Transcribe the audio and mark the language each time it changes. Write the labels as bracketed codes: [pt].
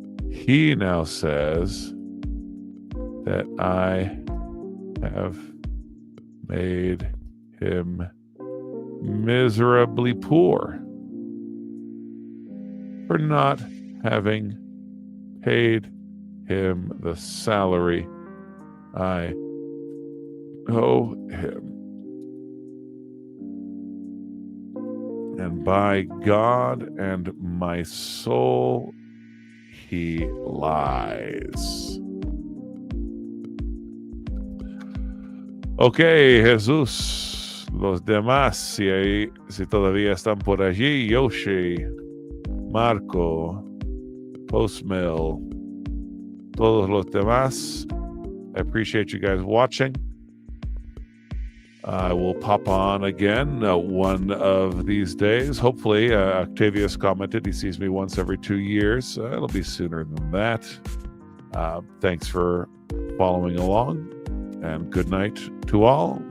[en] He now says that I have made him miserably poor for not having paid him the salary I owe him. And by God and my soul, he lies. [es] Ok, Jesús, los demás, si todavía están por allí, Yoshi, Marco, Postmill, todos los demás, [en] I appreciate you guys watching. I will pop on again one of these days. Hopefully, Octavius commented he sees me once every 2 years. It'll be sooner than that. Thanks for following along, and good night to all.